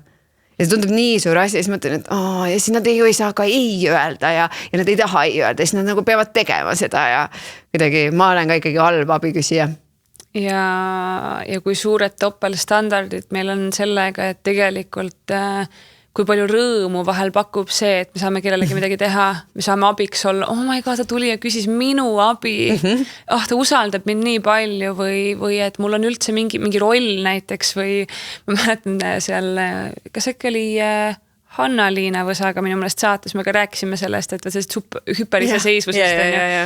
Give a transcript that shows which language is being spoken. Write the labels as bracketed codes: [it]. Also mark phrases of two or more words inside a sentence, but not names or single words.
[et] Ja see tundub nii suur asi ja siis mõtlen, et ja siis nad ei saa ka ei öelda ja nad ei taha ei öelda, siis nad nagu peavad tegema seda ja kuidagi ma olen ka ikkagi halb abiküsija. Ja kui suured topelstandardid meil on sellega, et tegelikult kui palju rõõmu vahel pakub see, et me saame kellelegi midagi teha, me saame abiks olla, [en] oh my god, [et] ta tuli ja küsis minu abi, ta usaldab mind nii palju või et mul on üldse mingi roll näiteks või ma mäletan seal, kas äkki oli Hanna-Liina Võsaga minu mõnest saates, me ka rääkisime sellest, et hüperise seisvusest.